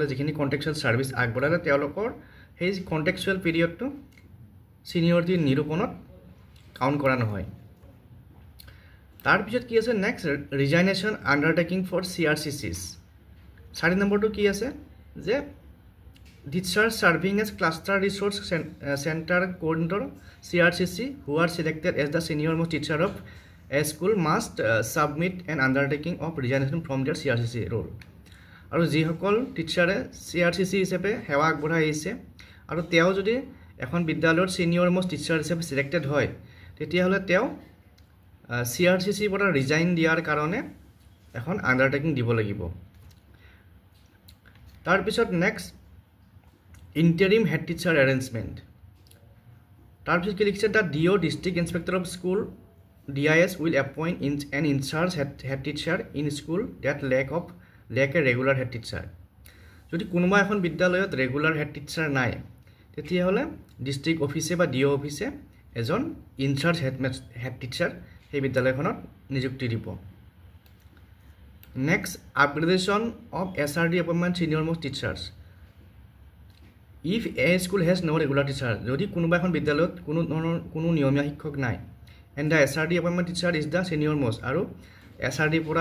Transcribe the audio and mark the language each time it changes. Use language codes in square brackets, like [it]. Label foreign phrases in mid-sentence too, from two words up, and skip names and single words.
[as] যিখিনি [en] contractual service [as] আগবঢ়ালে তেওঁলোকৰ সেই [en] contractual periodটো [as] ছিনিয়ৰিটি নিৰূপণত কাউণ্ট কৰা নহয় তাৰপিছত কি আছে [en] next resignation undertaking for CRCCs 4 নম্বৰটো কি আছে যে teacher serving as cluster resource centre coordinator CRCC who are selected as the senior most teacher of a school must submit an undertaking of resignation from their CRCC role [as] আৰু যিসকল টিচাৰে CRCC হিচাপে সেৱা আগবঢ়াই আহিছে আৰু তেওঁ যদি এখন বিদ্যালয়ৰ [en] senior most teacher [as] হিচাপে সিলেক্টেড হয় তেতিয়াহ'লে তেওঁ CRCC পৰা ৰিজাইন দিয়াৰ কাৰণে এখন আণ্ডাৰটেকিং দিব লাগিব তাৰপিছত [en] next interim head teacher arrangement [as] তাৰপিছত কি লিখিছে [en] the DO district inspector of school DIS will appoint an in-charge head teacher [as] in school that lack a regular head teacher যদি কোনোবা এখন বিদ্যালয়ত [en] regular head teacher [as] নাই তেতিয়াহ'লে [en] district officeএ [as] বা DO অফিচে এজন [en] in-charge head teacher [as] সেই বিদ্যালয়খনত নিযুক্তি দিব [en] next upgradation of SRD appointment senior most teachers if a school has no regular teacher যদি কোনোবা এখন বিদ্যালয়ত কোনো নিয়মীয়া শিক্ষক নাই and the SRD appointment teacher is the senior most আৰু SRD পৰা